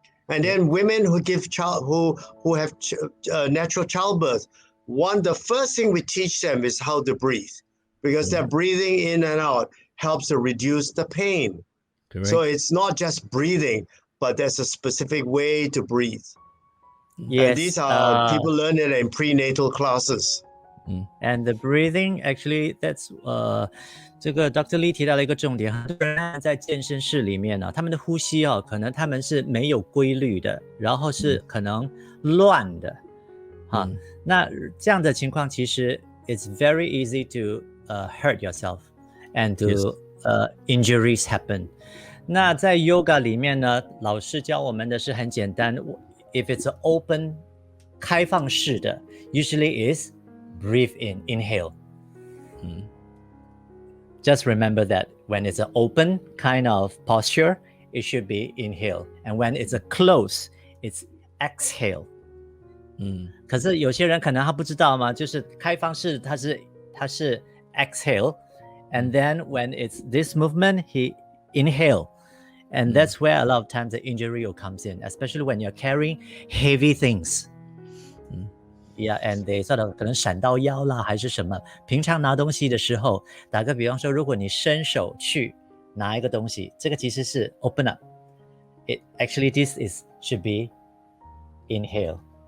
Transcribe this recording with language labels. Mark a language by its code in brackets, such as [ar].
[en] And then women who give who have natural childbirth, the first thing we teach them is how to breathe, because that breathing in and out helps to reduce the pain. Correct. So it's not just breathing, but there's a specific way to breathe. Yes. And these are people learn it in prenatal classes. And the breathing actually, that's [zh] 这个 [en] Dr. [zh] Lee 提到了一个重点，很多人在健身室里面呢，他们的呼吸可能他们是没有规律的，然后是可能乱的，那这样的情况其实 [en] it's very easy to hurt yourself and to injuries happen. [zh] 那在 yoga 里面呢，老师教我们的是很简单 ， [en] if it's open [zh] 开放式的 ， [en] usually is breathe in, inhale. Just remember that when it's an open kind of posture, it should be inhale. And when it's a close, it's exhale. [zh] 可是有些人可能他不知道嘛，就是开放式它是 exhale. [en] And then when it's this movement, he inhale. And that's where a lot of times the injury will comes in, especially when you're carrying heavy things. Yeah, and they sort of [zh] 可能闪到腰啦，还是什么。平常拿东西的时候，打个比方说，如果你伸手去拿一个东西，这个其实是 [en] open up. It actually this should be inhale.